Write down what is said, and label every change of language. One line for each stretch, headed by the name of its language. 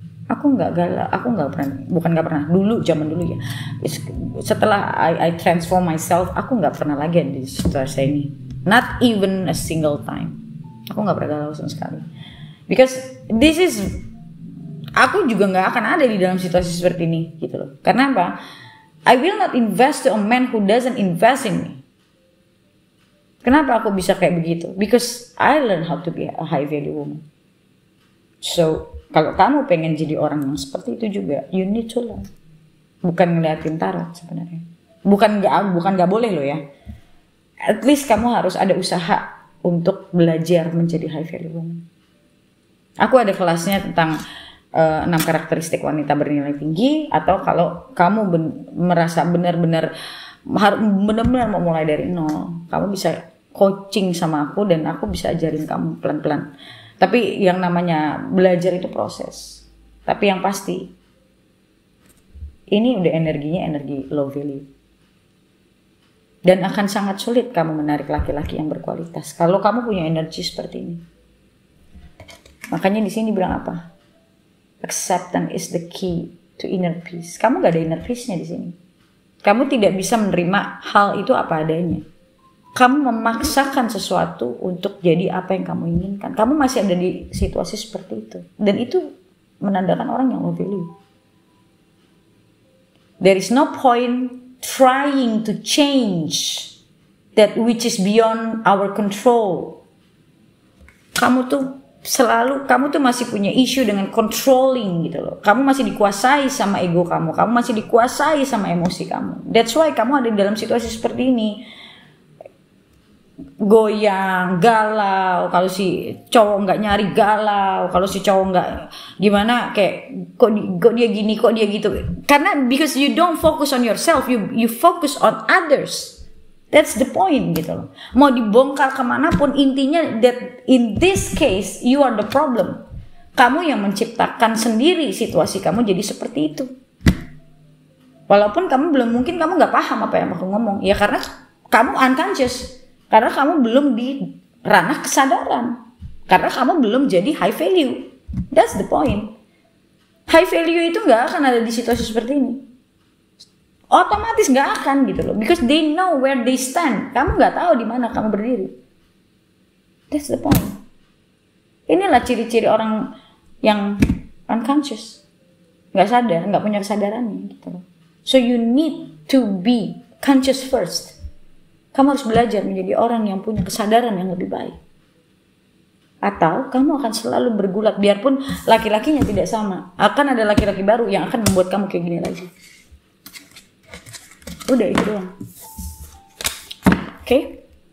Indonesian: Aku nggak galau, aku nggak pernah, bukan nggak pernah, dulu zaman dulu ya. Setelah
English: I transform myself,
Indonesian: aku nggak pernah lagi di situasi ini.
English: Not even a single time.
Indonesian: Aku nggak pernah galau sama sekali.
English: Because this is,
Indonesian: aku juga nggak akan ada di dalam situasi seperti ini, gitu loh. Karena apa?
English: I will not invest to a man who doesn't invest in me.
Indonesian: Kenapa aku bisa kayak begitu?
English: Because I learn how to be a high value woman.
Indonesian: So kalau kamu pengen jadi orang yang seperti itu juga,
English: you need to learn.
Indonesian: Bukan ngeliatin tarot sebenarnya. Bukan nggak boleh loh ya.
English: At least
Indonesian: kamu harus ada usaha untuk belajar menjadi high value woman. Aku ada kelasnya tentang 6 karakteristik wanita bernilai tinggi, atau kalau kamu merasa benar-benar mau mulai dari nol, kamu bisa coaching sama aku dan aku bisa ajarin kamu pelan-pelan. Tapi yang namanya belajar itu proses. Tapi yang pasti, ini udah energinya energi low value. Dan akan sangat sulit kamu menarik laki-laki yang berkualitas kalau kamu punya energi seperti ini. Makanya di sini bilang apa?
English: Acceptance is the key to inner peace.
Indonesian: Kamu gak ada inner peace-nya di sini. Kamu tidak bisa menerima hal itu apa adanya. Kamu memaksakan sesuatu untuk jadi apa yang kamu inginkan. Kamu masih ada di situasi seperti itu. Dan itu menandakan orang yang low value.
English: There is no point trying to change that which is beyond our control.
Indonesian: Kamu tuh masih punya issue dengan controlling gitu loh. Kamu masih dikuasai sama ego kamu. Kamu masih dikuasai sama emosi kamu.
English: That's why
Indonesian: kamu ada di dalam situasi seperti ini. Goyang, galau, kalau si cowok nggak nyari galau, kalau si cowok nggak gimana kayak kok dia gini, kok dia gitu. Karena
English: because you don't focus on yourself, you focus on others. That's the point
Indonesian: gitu loh. Mau dibongkar kemanapun, intinya
English: that in this case you are the problem.
Indonesian: Kamu yang menciptakan sendiri situasi kamu jadi seperti itu. Walaupun kamu mungkin kamu nggak paham apa yang aku ngomong, ya karena kamu unconscious. Karena kamu belum di ranah kesadaran. Karena kamu belum jadi high value.
English: That's the point.
Indonesian: High value itu gak akan ada di situasi seperti ini. Otomatis gak akan gitu loh.
English: Because they know where they stand.
Indonesian: Kamu gak tahu di mana kamu berdiri.
English: That's the point.
Indonesian: Inilah ciri-ciri orang yang unconscious. Gak sadar, gak punya kesadaran gitu loh.
English: So you need to be conscious first.
Indonesian: Kamu harus belajar menjadi orang yang punya kesadaran yang lebih baik. Atau kamu akan selalu bergulat, biarpun laki-lakinya tidak sama. Akan ada laki-laki baru yang akan membuat kamu kayak gini lagi. Udah itu doang. Oke?